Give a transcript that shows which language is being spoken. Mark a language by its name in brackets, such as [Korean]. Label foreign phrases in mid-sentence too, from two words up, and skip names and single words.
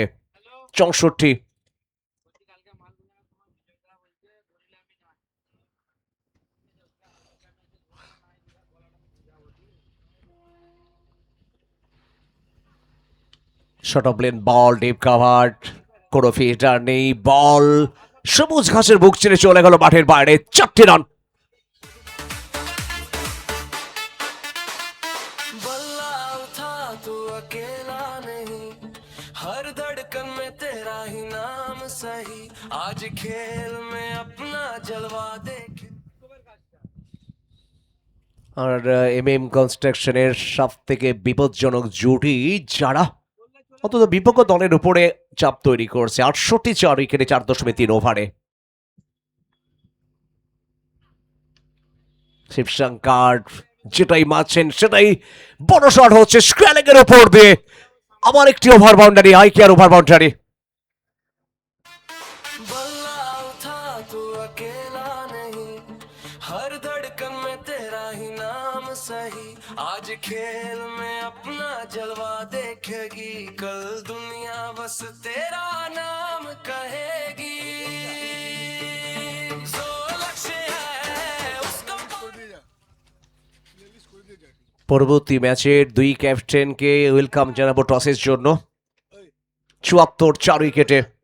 [Bangla] 64 [English] short of length ball, deep cover, [Bangla] কোনো ফিল্টার নেই, বল সবুজ ঘাসের বুক ছেড়ে চলে গেল মাঠের বাইরে। 4টি রান। [Hindi] बल्ला उठा तू अकेला नहीं, हर धड़कन में तेरा ही नाम सही, आज खेल में अपना जलवा देख। [Bangla] আর এমএম কনস্ট্রাকশনের সব থেকে বিপজ্জনক জুটি, যারা অন্তত বিপক্ষ দলের উপরে চাপ তৈরি করছে। 68 উইকেটে 4.3 ওভারে। শিবশঙ্কর যেটাই মারছেন সেটাই বড় শট হচ্ছে স্ক্র্যালিং এর উপর দিয়ে। আবার একটি [English] over boundary, [Bangla] আইকিয়ার [English] over boundary. [Hindi] बल्ला उठा तू अकेला नहीं, हर धड़कन में तेरा ही नाम सही, आज खेल में अपना जलवा देखेगी, कल दुनिया बस तेरा नाम कहेगी। जो लक्ष्य है उसको [Bangla] পরবর্তী ম্যাচের দুই ক্যাপ্টেনকে ওয়েলকাম জানাবো টসের জন্য। 74 4 উইকেটে।